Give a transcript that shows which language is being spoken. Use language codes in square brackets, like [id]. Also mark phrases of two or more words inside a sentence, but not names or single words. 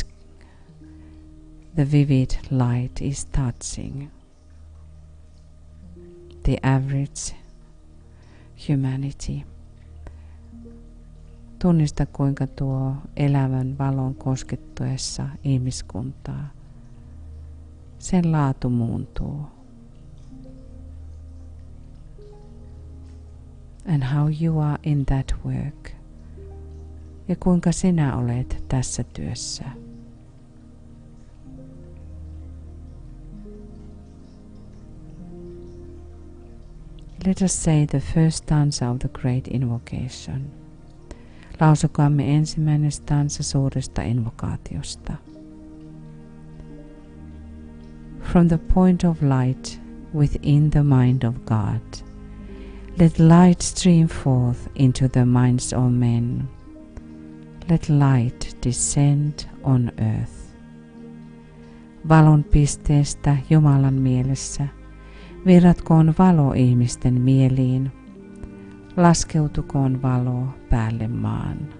[en] the vivid light is touching the average humanity. [fi] Tunnista, kuinka tuo elävän valon koskettuessa ihmiskuntaa sen laatu muuntuu. [en] And how you are in that work. [fi] Ja kuinka sinä olet tässä työssä. [en] Let us say the first stanza of the great invocation. [fi] Lausukaamme ensimmäinen stanza suuresta invokaatiosta. [en] From the point of light within the mind of God, let light stream forth into the minds of men. Let light descend on earth. [fi] Valon pisteestä Jumalan mielessä virratkoon valo ihmisten mieliin. Laskeutukoon valo päälle maan.